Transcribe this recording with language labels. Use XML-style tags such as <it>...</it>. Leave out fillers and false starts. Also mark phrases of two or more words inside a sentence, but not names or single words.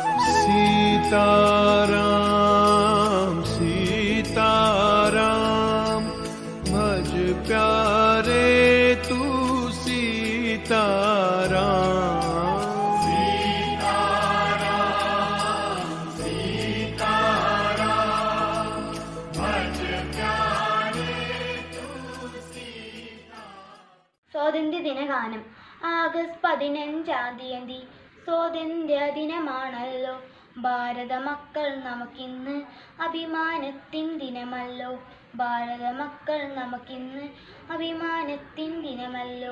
<hi>सीताराम सीताराम भज प्यारे तू सीताराम। सीताराम सीताराम भज प्यारे तू सीताराम।</hi> <ml>സ്വാതന്ത്ര്യ ദിനഗാനം. ആഗസ്റ്റ് 15-ാം തീയതി സ്വാതന്ത്ര്യ ദിനമാണല്ലോ. ഭാരത മക്കൾ നമുക്കിന്ന് അഭിമാനത്തിൻ ദിനമല്ലോ. ഭാരത മക്കൾ നമുക്കിന്ന് അഭിമാനത്തിൻ ദിനമല്ലോ.</ml>